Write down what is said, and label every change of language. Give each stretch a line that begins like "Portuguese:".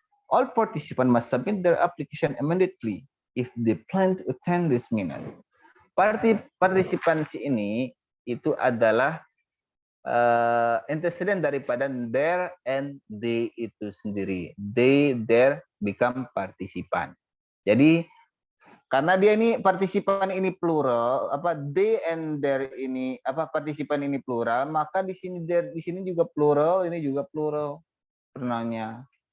English: All participants must submit their application immediately if they plan to attend this seminar.
Indonesian: Partisipansi ini itu adalah antecedent daripada their and they itu sendiri.
English: They, their become participant.
Indonesian: Jadi karena dia ini partisipan ini plural, they and their ini partisipan ini plural, maka di sini there, di sini juga plural, ini juga plural pronounnya.